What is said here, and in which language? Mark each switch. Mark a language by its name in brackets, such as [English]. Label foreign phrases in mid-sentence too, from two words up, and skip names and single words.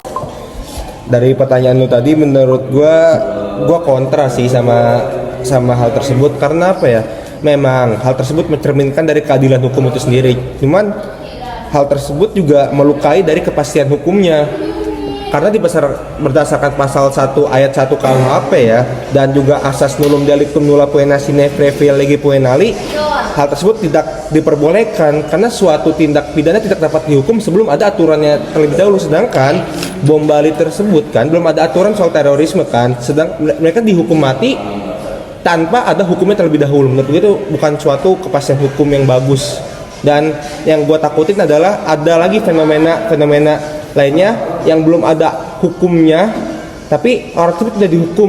[Indonesian] Dari pertanyaan lu tadi, menurut gua kontra sih sama hal tersebut. Karena apa ya? Memang hal tersebut mencerminkan dari keadilan hukum itu sendiri. Cuman hal tersebut juga melukai dari kepastian hukumnya. Karena berdasarkan pasal 1 ayat 1 KUHP ya, dan juga asas [Latin] nullum delictum nulla poena sine praevia lege poenali, [Indonesian] hal tersebut tidak diperbolehkan karena suatu tindak pidana tidak dapat dihukum sebelum ada aturannya terlebih dahulu. Sedangkan bom Bali tersebut kan belum ada aturan soal terorisme kan, sedang mereka dihukum mati tanpa ada hukumnya terlebih dahulu. Menurut gue itu bukan suatu kepastian hukum yang bagus. Dan yang gue takutin adalah ada lagi fenomena lainnya yang belum ada hukumnya, tapi orang tersebut sudah dihukum.